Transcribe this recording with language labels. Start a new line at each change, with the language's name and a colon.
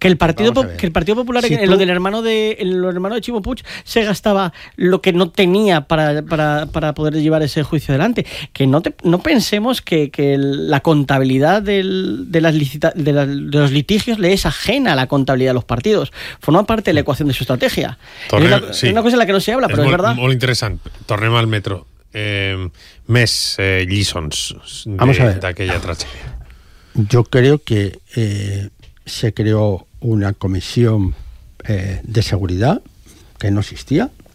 Spanish: Que el Partido Popular, si tú, el hermano de Ximo Puig, se gastaba lo que no tenía para poder llevar ese juicio adelante. Que no pensemos que la contabilidad de los litigios le es ajena a la contabilidad de los partidos. Forma parte de la ecuación de su estrategia. Es una cosa en la que no se habla, pero es verdad. Muy interesante.
Catalan: Tornem al metro. Més lliçons d'aquella tragèdia.
Spanish: Yo creo que se creó una comisión de seguridad que no existía.